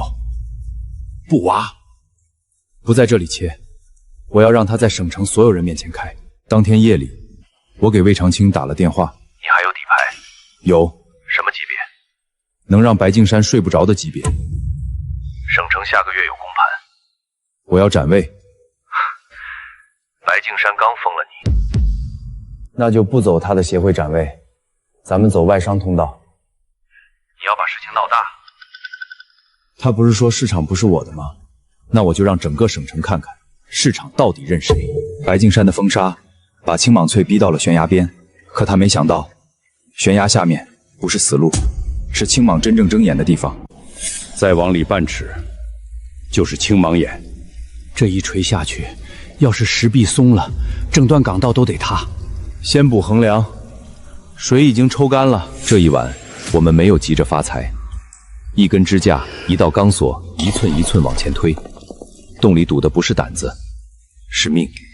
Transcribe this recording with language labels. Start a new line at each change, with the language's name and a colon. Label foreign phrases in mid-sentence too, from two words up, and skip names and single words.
Chinese: 不挖，不在這裡切，我要讓他在省城所有人面前開。當天夜裡，我給魏長青打了電話。你還有底牌？有。什麼級別？能讓白敬山睡不着的級別。省城下個月有公盤，我要斬魏。白敬山剛封了你，那就不走他的協會斬魏，咱們走外商通道。你要把事情鬧大。他不是說市場不是我的嗎？那我就讓整個省城看看市場到底認誰。白敬山的封殺把青蟒翠逼到了懸崖邊，可他沒想到懸崖下面不是死路，是青蟒真正睜眼的地方。再往裡半尺，就是青蟒眼。這一錘下去，要是石壁鬆了，整段港道都得塌。先補橫梁，水已經抽乾了。這一晚，我們沒有急着發財，一根支架，一道鋼索，一寸一寸往前推。洞裡賭的不是膽子，是命。